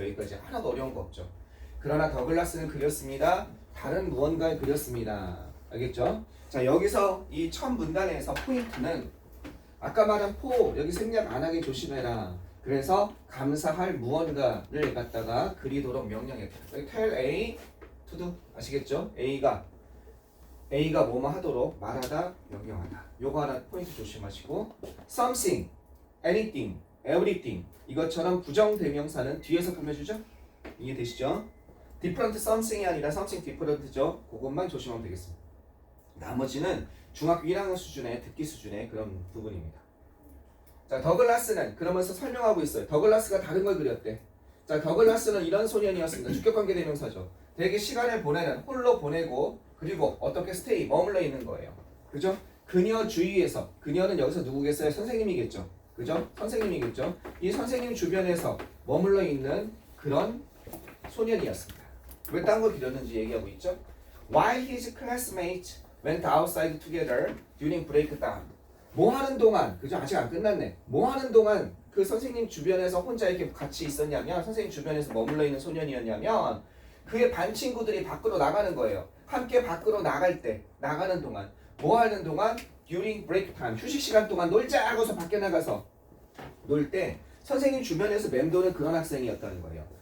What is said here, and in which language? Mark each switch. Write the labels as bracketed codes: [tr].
[ko] 여기까지 하나도 어려운 거 없죠. 그러나 더글라스는 그렸습니다. 다른 무언가를 그렸습니다. 알겠죠? 자, 여기서 이 첫 문단에서 포인트는 아까 말한 포 여기 생략 안 하게 조심해라. 그래서 감사할 무언가를 갖다가 그리도록 명령했다. 여기 [en] tell A to do [ko] 아시겠죠? A가 뭐뭐 하도록 말하다 명령하다. 요거 하나 포인트 조심하시고 [en] something, anything, everything [ko] 이것처럼 부정대명사는 뒤에서 꾸며주죠? 이해되시죠? [en] different something [ko] 이 아니라 [en] something different [ko] 죠? 그것만 조심하면 되겠습니다. 나머지는 중학교 1학년 수준의 듣기 수준의 그런 부분입니다. 자, 더글라스는 그러면서 설명하고 있어요. 더글라스가 다른 걸 그렸대. 자, 더글라스는 이런 소년이었습니다. 주격관계 대명사죠. 되게 시간을 보내는 홀로 보내고 그리고 어떻게 스테이 머물러 있는 거예요. 그죠? 그녀 주위에서 그녀는 여기서 누구겠어요? 선생님이겠죠. 그죠? 선생님이겠죠. 이 선생님 주변에서 머물러 있는 그런 소년이었습니다. 왜 딴 걸 그렸는지 얘기하고 있죠. [en] While his classmates went outside together during break time. [ko] 뭐 하는 동안, 그죠? 아직 안 끝났네. 뭐 하는 동안 그 선생님 주변에서 혼자 이렇게 같이 있었냐면, 선생님 주변에서 머물러 있는 소년이었냐면, 그의 반 친구들이 밖으로 나가는 거예요. 함께 밖으로 나갈 때, 나가는 동안, 뭐 하는 동안? [en] during break time. [ko] 휴식 시간 동안 놀자 하고서 밖에 나가서 놀 때, 선생님 주변에서 맴도는 그런 학생이었다는 거예요.